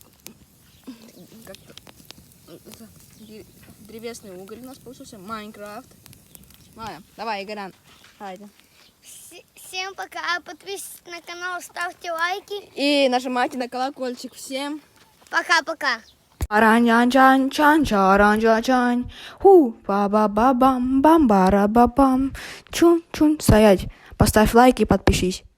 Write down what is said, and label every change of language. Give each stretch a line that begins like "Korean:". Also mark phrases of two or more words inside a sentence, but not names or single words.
Russian: Как-то древесный уголь у нас получился. Майнкрафт. Ладно, давай, Игорян. Давайте. Всем пока, подписывайтесь на канал, ставьте лайки. И нажимайте на колокольчик. Всем Пока-пока. Аранчан-чан, чаран-чан, ху, ба-ба-ба-бам, бам-бара-ба-бам, чун-чун, стоять. Поставь лайк и подпишись.